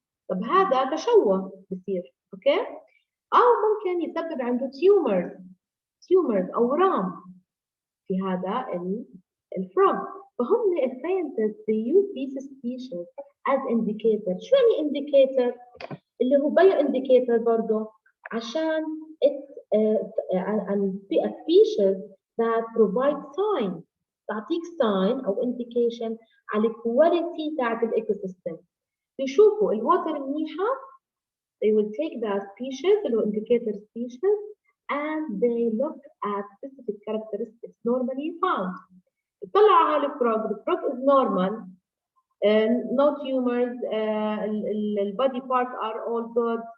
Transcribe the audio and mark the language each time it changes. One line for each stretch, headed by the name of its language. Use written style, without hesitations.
Arabic: طب هذا تشوه بصير. أوكي؟ أو ممكن يسبب عنده tumors أورام في هذا الفروغ. فهم الساينتست
English: they use these species as indicators.
Arabic: شو يعني indicator؟ اللي هو bio indicator برضه عشان
English: and a species that provide sign،
Arabic: تعطيك sign أو indication على الكواليتي تاعت الإيكوسيستم. بيشوفوا الوتر منيحة
English: they will take that species اللي هو indicator species and they look at specific characteristics normally found.
Arabic: طلع على الفروغ
English: is normal, no tumors, the body parts are all good.